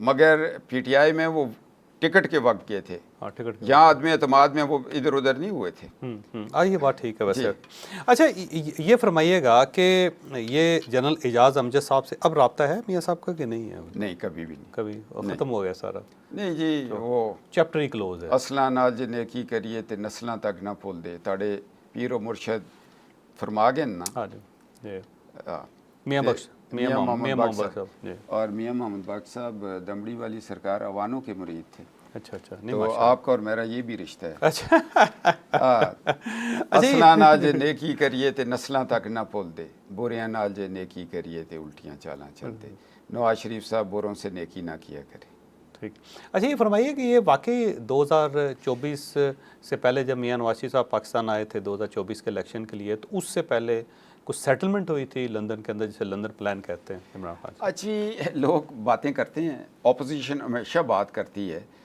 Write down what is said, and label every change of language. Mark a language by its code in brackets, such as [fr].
[ur] مگر PTI میں وہ ٹکٹ کے وقت گئے تھے. ہاں، ٹکٹ یہاں عدم اعتماد میں وہ ادھر ادھر نہیں ہوئے تھے. یہ بات ٹھیک ہے. ویسے اچھا یہ فرمائیے گا کہ یہ جنرل اعجاز امجد صاحب سے اب رابطہ ہے میاں صاحب کا کہ نہیں ہے؟ نہیں، کبھی بھی نہیں. کبھی ختم ہو گیا سارا؟ نہیں جی، وہ چیپٹر ہی کلوز ہے. [pa] اصلاں نال جے نیکی کریے تے نسلاں تک نہ بھول دے. تاڑے پیر و مرشد فرما گئے نا. [ur] ہاں جی، میاں بخش، میاں محمد بخش صاحب. اور میاں محمد بخش صاحب دمڑی والی سرکار اوانوں کے مرید تھے. اچھا. تو آپ کا اور میرا یہ بھی رشتہ ہے. اچھا. [pa] اصلاں نال جے نیکی کریے تے نسلاں تک نہ بھول دے، بریاں نال جے نیکی کریے تے الٹیاں چالاں چلتے. [ur] نواز شریف صاحب بروں سے نیکی نہ کیا کرے. ٹھیک. اچھا یہ فرمائیے کہ یہ واقعی 2024 سے پہلے جب میاں نواز شریف صاحب پاکستان آئے تھے 2024 کے الیکشن کے لیے، تو اس سے پہلے کچھ سیٹلمنٹ ہوئی تھی لندن کے اندر، جسے لندن پلان کہتے ہیں عمران خان؟ اچھی لوگ باتیں کرتے ہیں، اپوزیشن ہمیشہ بات کرتی ہے،